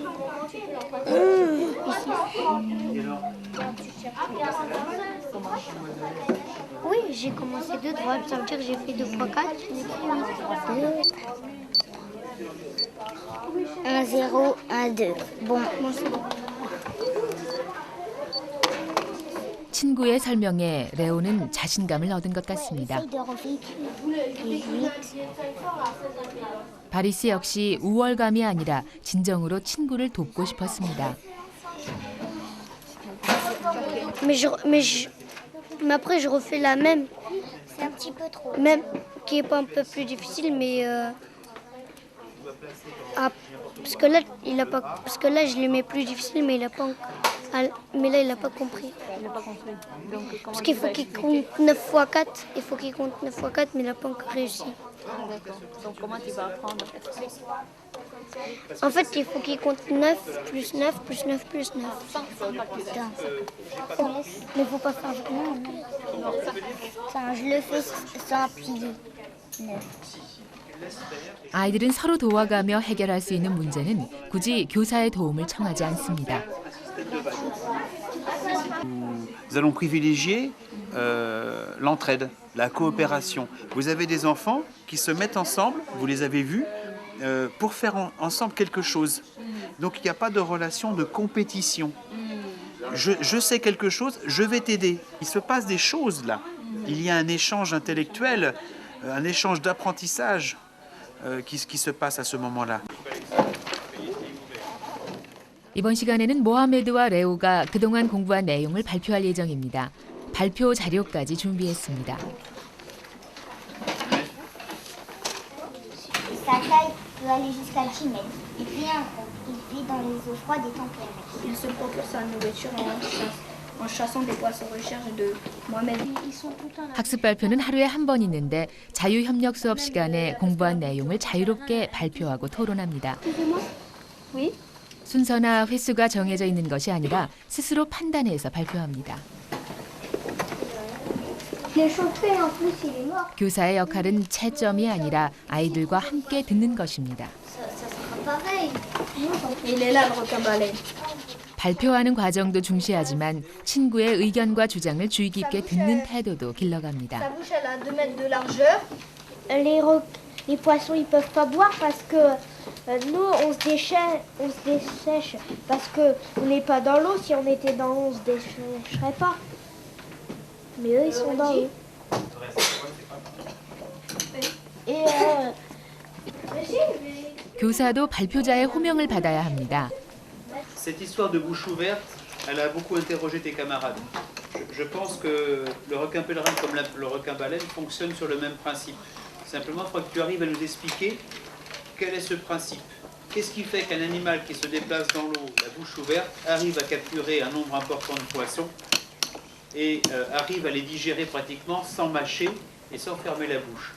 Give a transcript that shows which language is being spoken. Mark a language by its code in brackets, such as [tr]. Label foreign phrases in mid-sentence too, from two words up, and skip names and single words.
[fr] Ici. Oui, j'ai commencé 2 droites, ça veut dire que j'ai fait 2 fois 4. J'ai écrit 8. 1, 0, 1, 2. Bon, moi c'est bon. [ko] 친구의 설명에 레오는 자신감을 얻은 것 같습니다. 바리스 역시 우월감이 아니라 진정으로 친구를 돕고 싶었습니다. [fr] Mais après je refais la même. C'est un petit peu trop. Même qui est pas un peu plus difficile, mais parce que là je le mets plus difficile, mais il a pas mais là il a pas compris. Il n'a pas compris. Donc, Parce qu'il faut qu'il compte 9 fois 4. Il faut qu'il compte 9 fois 4, mais il n'a pas encore réussi. D'accord. Donc comment tu vas apprendre? En fait, il faut qu'il compte 9 plus 9 plus 9 plus 9. Mais il ne faut pas faire vraiment. Ça, je le fais sans appuyer. 9. [ko] 아이들은 서로 도와가며 해결할 수 있는 문제는 굳이 교사의 도움을 청하지 않습니다. [fr] Nous allons privilégier l'entraide, la coopération. Vous avez des enfants qui se mettent ensemble, vous les avez vus, pour faire ensemble quelque chose. Donc il n'y a pas de relation de compétition. Je sais quelque chose, je vais t'aider. Il se passe des choses là. Il y a un échange intellectuel, un échange d'apprentissage qui se passe à ce moment-là. [ko] 이번 시간에는 모하메드와 레오가 그동안 공부한 내용을 발표할 예정입니다. 발표 자료까지 준비했습니다. [fr] Sa taille peut aller jusqu'à 10 mètres. Il vit un groupe. Il vit dans les eaux froides et tempérées. Il se procure sa nourriture en chassant des poissons recherche de Mohamed. Ils sont tout en [ko] 학습 발표는 하루에 한 번 있는데 자유협력 수업 시간에 공부한 내용을 자유롭게 발표하고 토론합니다. [fr] Oui. [ko] 순서나 횟수가 정해져 있는 것이 아니라 스스로 판단해서 발표합니다. [fr] Le chauffeur, en plus, il est mort. [ko] 교사의 역할은 채점이 아니라 아이들과 함께 듣는 것입니다. [fr] Ça sera pareil. Il est là, le requin-baleine. [ko] 발표하는 과정도 중시하지만 친구의 의견과 주장을 주의 깊게 듣는 태도도 길러갑니다. [fr] Sa bouche, elle a 2 mètres de largeur. Les poissons, ils peuvent pas boire parce que nous, on se dessèche parce que on n'est pas dans l'eau. Si on était dans l'eau, on se dessècherait pas. Mais eux, ils sont dans l'eau. Et [ko] 교사도 발표자의 호명을 받아야 합니다. [fr] Cette histoire de bouche ouverte, elle a beaucoup interrogé tes camarades. Je pense que le requin pèlerin comme le requin baleine fonctionne sur le même principe. Simplement, il faudra que tu arrives à nous expliquer quel est ce principe. Qu'est-ce qui fait qu'un animal qui se déplace dans l'eau, la bouche ouverte, arrive à capturer un nombre important de poissons et arrive à les digérer pratiquement sans mâcher et sans fermer la bouche.